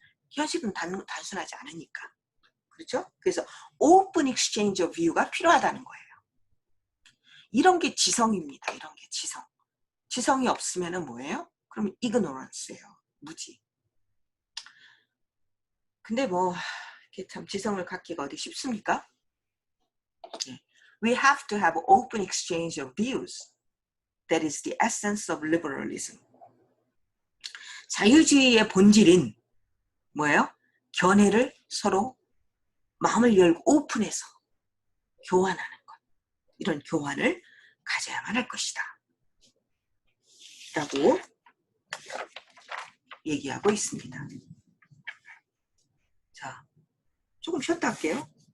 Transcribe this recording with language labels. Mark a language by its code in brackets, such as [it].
[ko] 현실은 단순하지 않으니까. 그렇죠? 그래서 오픈 익스체인지 오브 뷰가 필요하다는 거예요. 이런 게 지성입니다. 이런 게 지성. 지성이 없으면 뭐예요? 그러면 ignorance예요. 무지. 근데 뭐 이렇게 참 지성을 갖기가 어디 쉽습니까? [en] We have to have open exchange of views. That is the essence of liberalism. [ko] 자유주의의 본질인 뭐예요? 견해를 서로 마음을 열고 오픈해서 교환하는 것. 이런 교환을 가져야만 할 것이다. 라고 얘기하고 있습니다. 자, 조금 쉬었다 할게요.